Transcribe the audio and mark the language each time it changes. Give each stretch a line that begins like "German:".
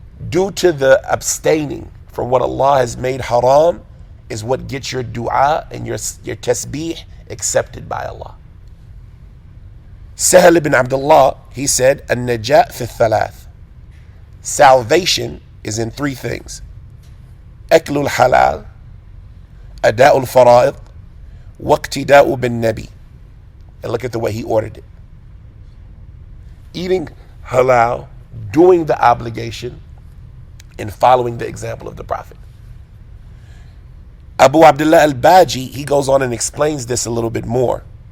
English: Due to the abstaining from what Allah has made haram is what gets your dua and your tasbih accepted by Allah. Sahal ibn Abdullah, he said,
Arabic: النجاة في الثلاث.
English: Salvation is in three things:
Arabic: أكل الحلال, أداء الفرائض, واقتداء بالنبي.
English: And look at the way he ordered it: eating halal, doing the obligation, and following the example of the Prophet. Abu Abdullah al-Baji, he goes on and explains this a little bit more.